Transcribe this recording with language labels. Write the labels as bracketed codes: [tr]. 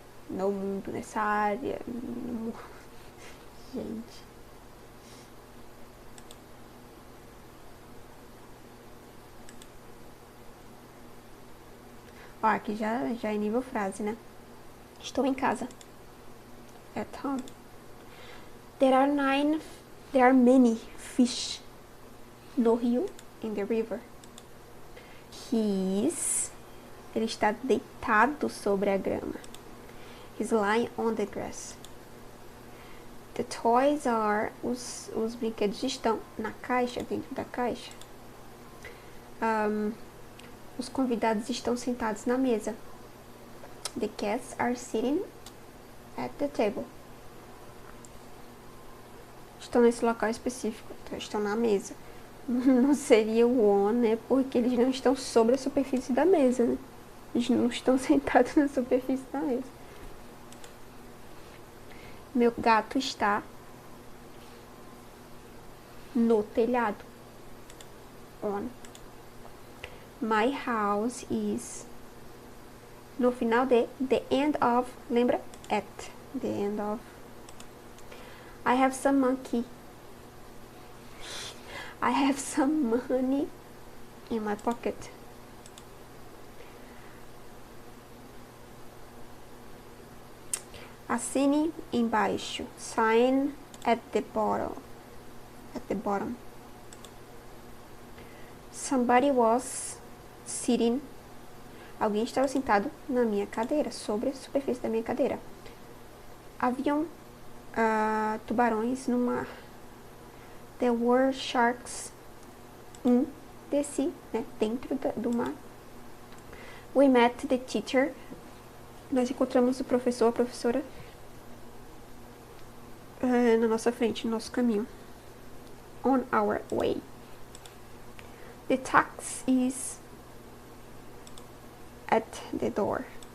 [pt] No mundo, nessa área. No... Gente. Ó, aqui já é nível frase, né? Estou em casa. [en] At home. There are many fish [pt] no rio, [en] in the river. [pt] Ele está deitado sobre a grama. [en] He's lying on the grass. The toys are, [pt] os brinquedos estão na caixa, dentro da caixa. Os convidados estão sentados na mesa. [en] The guests are sitting at the table. [pt] Estão nesse local específico, então estão na mesa. Não seria o on, né? Porque eles não estão sobre a superfície da mesa, né? Eles não estão sentados na superfície da mesa. Meu gato está no telhado. [en] On. My house is. [pt] No final de [en] the end of. [pt] Lembra? [en] At. The end of. I have some monkey. I have some money in my pocket. [pt] Assine embaixo. [en] Sign at the bottom. At the bottom. Somebody was sitting. [pt] Alguém estava sentado na minha cadeira, sobre a superfície da minha cadeira. Haviam tubarões no mar. [en] There were sharks in the sea, [pt] né, dentro do mar. [en] We met the teacher. [pt] Nós encontramos o professor, a professora, na nossa frente, no nosso caminho. [en] On our way. The taxi is at the door.